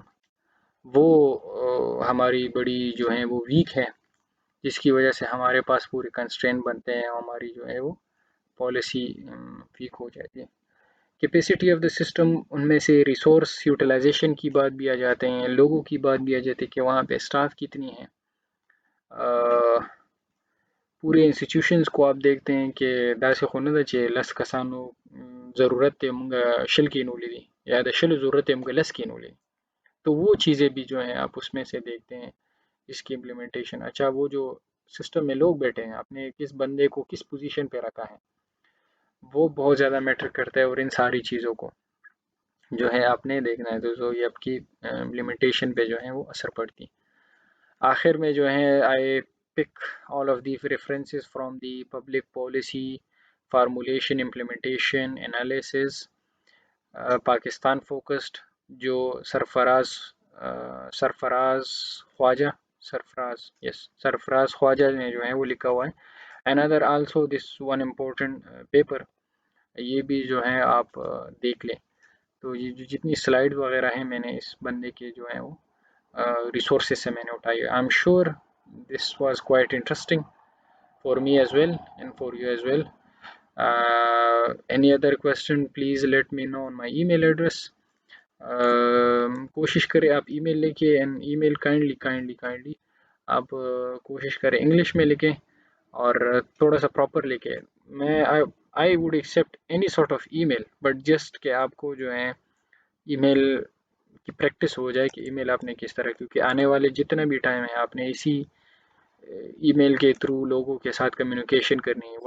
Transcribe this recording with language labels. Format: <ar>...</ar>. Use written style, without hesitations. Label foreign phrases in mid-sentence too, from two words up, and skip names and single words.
<ur>وہ ہماری بڑی جو ہیں وہ ویک ہے جس کی وجہ سے ہمارے پاس پورے کنسٹرین بنتے ہیں, ہماری جو ہے وہ</ur> <en>policy weak</en> <ur>ہو جاتی ہے.</ur> <en>capacity of the system</en> <ur>ان میں سے</ur> <en>resource utilization</en> <ur>کی بات بھی آ جاتے ہیں, لوگوں کی بات بھی آ جاتی ہے کہ وہاں پہ اسٹاف کتنی ہیں. پورے انسٹیٹیوشنز کو آپ دیکھتے ہیں کہ</ur> <ps>داسې خو نه ده چې لس کسانو ضرورت دی مونږ شل کینولې دي یا د شلو ضرورت دی مونږ لس کینولې دي.</ps> <ur>تو وہ چیزیں بھی جو ہیں آپ اس میں سے دیکھتے ہیں اس کی امپلیمنٹیشن. اچھا وہ جو سسٹم میں لوگ بیٹھے ہیں آپ نے کس بندے کو کس پوزیشن پہ رکھا ہے وہ بہت زیادہ میٹر کرتا ہے, اور ان ساری چیزوں کو جو ہے آپ نے دیکھنا ہے تو یہ آپ کی امپلیمنٹیشن پہ جو ہے وہ اثر پڑتی. آخر میں جو ہے</ur> <en>I pick all of the references from the public policy formulation implementation analyses Pakistan focused</en> <ur>جو سرفراز خواجہ نے جو ہے وہ لکھا ہوا ہے.</ur> <en>another also this one important paper</en> <ur>یہ بھی جو ہے آپ دیکھ لیں. تو یہ جو جتنی سلائیڈ وغیرہ ہیں میں نے اس بندے کے جو ہیں وہ ریسورسز سے میں نے اٹھائی.</ur> <en>I am sure this was quite interesting for me as well and for you as well اینڈ فار یو ایز ویل. any other question please let me know on my email address.</en> <ur>کوشش کریں آپ ای میل لے کے</ur> <en>and email kindly</en> <ur>آپ کوشش کریں انگلش میں لکھیں اور تھوڑا سا پراپر لکھیں. میں</ur> <en>I would accept any sort of email but just</en> <ur>کہ آپ کو جو ہے ای میل کی پریکٹس ہو جائے کہ ای میل آپ نے کس طرح, کیونکہ آنے والے جتنا بھی ٹائم ہے آپ نے اسی ای میل کے تھرو لوگوں کے ساتھ کمیونیکیشن کرنی ہے.</ur>